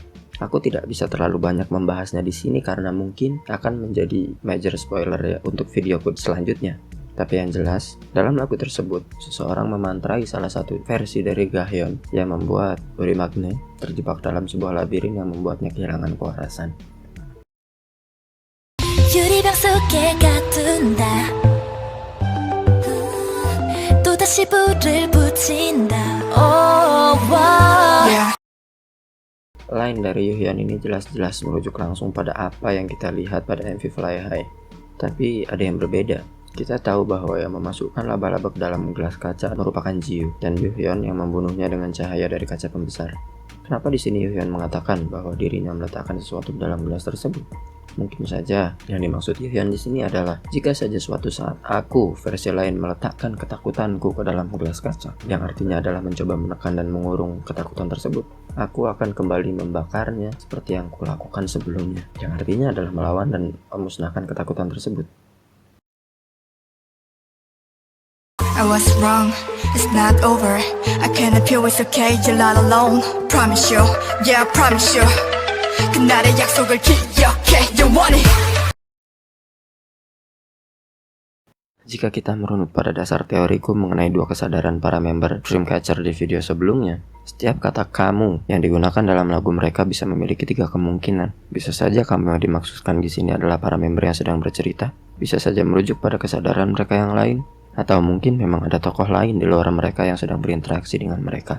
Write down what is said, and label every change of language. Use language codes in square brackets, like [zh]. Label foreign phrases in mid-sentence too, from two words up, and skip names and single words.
[id] Aku tidak bisa terlalu banyak membahasnya di sini karena mungkin akan menjadi [en] major spoiler [id] ya untuk videoku selanjutnya. Tapi yang jelas, dalam lagu tersebut, seseorang memantrai salah satu versi dari Gahyeon yang membuat Uri Magne terjebak dalam sebuah labirin yang membuatnya kehilangan kewarasan. [ko] 유리병 속에 가둔다 또다시 불을 붙인다 [en] oh, wow. [id] Line dari Yuhyun ini jelas-jelas merujuk langsung pada apa yang kita lihat pada MV Fly High. Tapi ada yang berbeda. Kita tahu bahwa yang memasukkan laba-laba ke dalam gelas kaca merupakan Jiu dan Yuhyun yang membunuhnya dengan cahaya dari kaca pembesar. Kenapa di sini Yuhyun mengatakan bahwa dirinya meletakkan sesuatu ke dalam gelas tersebut? Mungkin saja yang dimaksud Yuhyun di sini adalah jika saja suatu saat aku versi lain meletakkan ketakutanku ke dalam gelas kaca, yang artinya adalah mencoba menekan dan mengurung ketakutan tersebut, aku akan kembali membakarnya seperti yang kulakukan sebelumnya, yang artinya adalah melawan dan memusnahkan ketakutan tersebut. [en] I was wrong, it's not over I cannot feel it's okay, you're not alone Promise you, yeah I promise you [ko] 그날의 약속을 기억해, [en] you want it [id] Jika kita merunut pada dasar teoriku mengenai dua kesadaran para member Dreamcatcher di video sebelumnya, setiap kata kamu yang digunakan dalam lagu mereka bisa memiliki tiga kemungkinan. Bisa saja kamu yang dimaksudkan di sini adalah para member yang sedang bercerita, bisa saja merujuk pada kesadaran mereka yang lain, atau mungkin memang ada tokoh lain di luar mereka yang sedang berinteraksi dengan mereka.